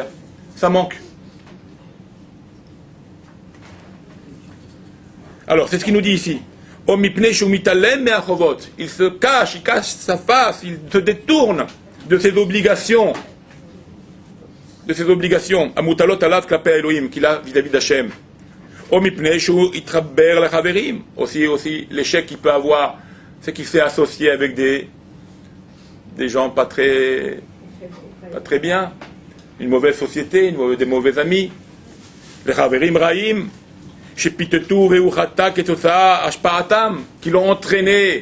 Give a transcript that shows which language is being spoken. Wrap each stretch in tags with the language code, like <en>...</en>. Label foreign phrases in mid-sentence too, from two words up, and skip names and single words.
<fr>Ça manque. Alors, c'est ce qu'il nous dit ici. Il se cache, il cache sa face, il se détourne de ses obligations. De ses obligations.</fr> <he>המוטלות עליו כלפי אלהים,</he> <fr>qu'il a vis-à-vis d'Hachem. Aussi, l'échec qu'il peut avoir, c'est qu'il s'est associé avec des gens pas très bien. Une mauvaise société, des mauvais amis. Les</fr> <he>חברים רעים.</he> <fr>Qui l'ont entraîné.</fr>